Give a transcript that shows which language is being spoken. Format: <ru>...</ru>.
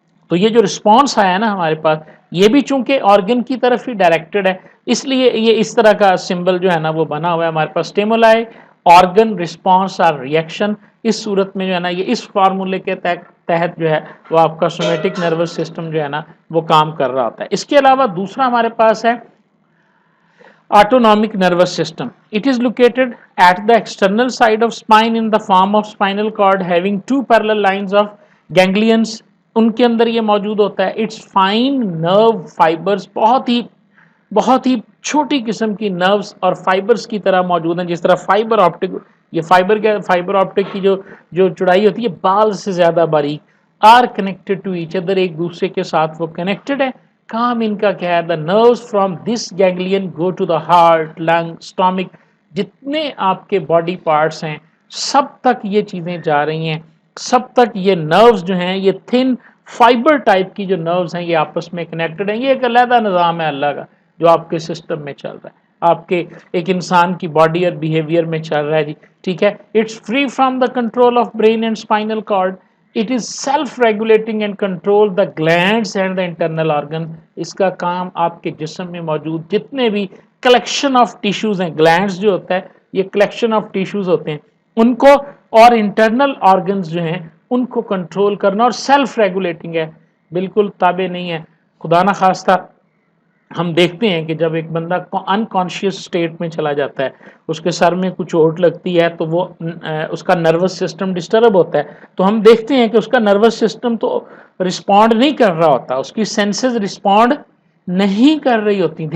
<ur>تو یہ جو رسپانس آیا نا ہمارے پاس، یہ بھی چونکہ آرگن کی طرف ہی ڈائریکٹڈ ہے، اس لیے یہ اس طرح کا سمبل جو ہے نا وہ بنا ہوا ہے ہمارے پاس. اسٹیمولائی، آرگن، رسپانس اور ریئیکشن. اس صورت میں جو ہے نا یہ اس فارمولے کے تحت جو ہے وہ آپ کا سومیٹک نروس سسٹم جو ہے نا وہ کام کر رہا ہوتا ہے. اس کے علاوہ دوسرا ہمارے پاس ہے</ur> <en>autonomic nervous system. It is located at the external side of spine in the form of spinal cord having two parallel lines of ganglions.</en> <ur>ان کے اندر یہ موجود ہوتا ہے.</ur> <en>Its fine nerve fibers</en> <ur>بہت ہی چھوٹی قسم کی نروز اور فائبرز کی طرح موجود ہیں. جس طرح فائبر آپٹک، یہ فائبر آپٹک کی جو چڑائی ہوتی ہے بال سے زیادہ باریک،</ur> <en>are connected to each other,</en> <ur>ایک دوسرے کے ساتھ وہ کنیکٹڈ ہے. کام ان کا کیا ہے؟</ur> <en>The nerves from this ganglion go to the heart, lung, stomach.</en> <ur>جتنے آپ کے باڈی پارٹس ہیں سب تک یہ چیزیں جا رہی ہیں، سب تک یہ نروز جو ہیں، یہ تھن فائبر ٹائپ کی جو نروز ہیں یہ آپس میں کنیکٹڈ ہیں. یہ ایک علیحدہ نظام ہے اللہ کا جو آپ کے سسٹم میں چل رہا ہے، آپ کے ایک انسان کی باڈی اور بیہیویئر میں چل رہا ہے جی.</ur> <en>ٹھیک ہے، it's free from the control of brain and spinal cord. It is self-regulating and control the glands and the internal organ.</en> <ur>اس کا کام آپ کے جسم میں موجود جتنے بھی کلیکشن آف ٹیشوز ہیں، گلینڈز جو ہوتا ہے یہ کلیکشن آف ٹیشوز ہوتے ہیں، ان کو اور انٹرنل آرگنز جو ہیں ان کو کنٹرول کرنا، اور سیلف ریگولیٹنگ ہے، بالکل تابع نہیں ہے. خدا نہ خواستہ ہم دیکھتے ہیں کہ جب ایک بندہ انکانشیس سٹیٹ میں چلا جاتا ہے، اس کے سر میں کچھ چوٹ لگتی ہے تو وہ اس کا نروس سسٹم ڈسٹرب ہوتا ہے، تو ہم دیکھتے ہیں کہ اس کا نروس سسٹم تو رسپونڈ نہیں کر رہا ہوتا، اس کی سینسز رسپونڈ نہیں کر رہی ہوتی.</ur>